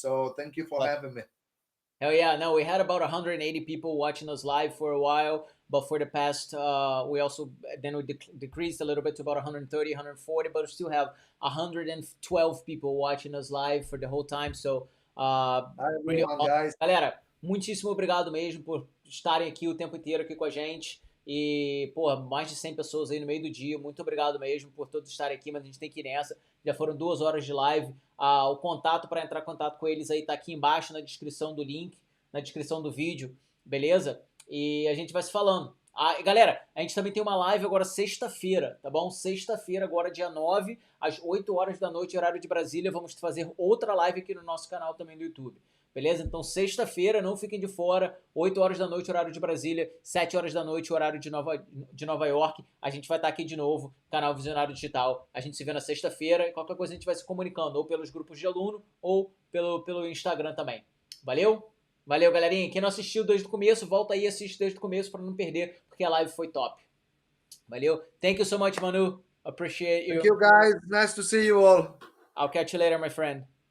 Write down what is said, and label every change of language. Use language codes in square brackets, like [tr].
[en] So thank you for having me. Hell yeah. No, we had about 180 people watching us live for a while. But for the past, we decreased a little bit to about 130, 140. But we still have 112 people watching us live for the whole time. So, really awesome. Guys. [pt] Galera, muitíssimo obrigado mesmo por estarem aqui o tempo inteiro aqui com a gente. E, pô, mais de 100 pessoas aí no meio do dia. Muito obrigado mesmo por todos estarem aqui, mas a gente tem que ir nessa. Já foram 2 horas de live. O contato para entrar em contato com eles aí tá aqui embaixo na descrição do link, na descrição do vídeo, beleza? E a gente vai se falando. Galera, a gente também tem uma live agora sexta-feira, tá bom? Sexta-feira, agora dia 9, às 8 horas da noite, horário de Brasília. Vamos fazer outra live aqui no nosso canal também do YouTube. Beleza? Então, sexta-feira, não fiquem de fora, 8 horas da noite, horário de Brasília, 7 horas da noite, horário de Nova York. A gente vai estar aqui de novo, canal Visionário Digital. A gente se vê na sexta-feira e qualquer coisa a gente vai se comunicando, ou pelos grupos de aluno, ou pelo Instagram também. Valeu? Valeu, galerinha. Quem não assistiu desde o começo, volta aí e assiste desde o começo para não perder, porque a live foi top. Valeu? [en] Thank you so much, Manu. Appreciate you. Thank you, guys. Nice to see you all. I'll catch you later, my friend.